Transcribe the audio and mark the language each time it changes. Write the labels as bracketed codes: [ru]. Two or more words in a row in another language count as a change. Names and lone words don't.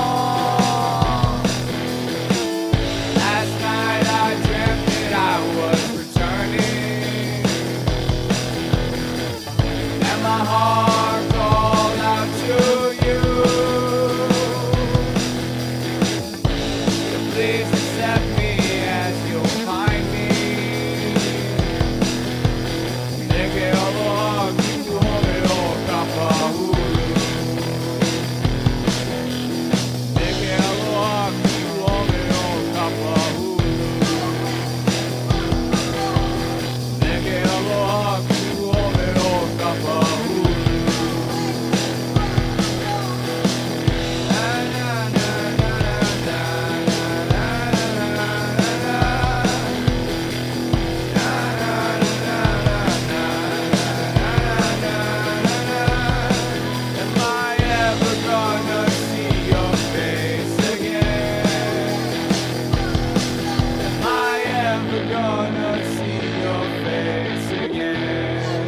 [en] Last night I dreamt that I was returning, and my heart called out to you. So please accept me as you'll find me. [haw] Neke aloha ki home o kapahulu. Neke aloha ki home o kapahulu. Neke aloha ki home o kapahulu. [en] Na na na na na na Am I ever gonna see your face again? Am I ever gonna see your face again?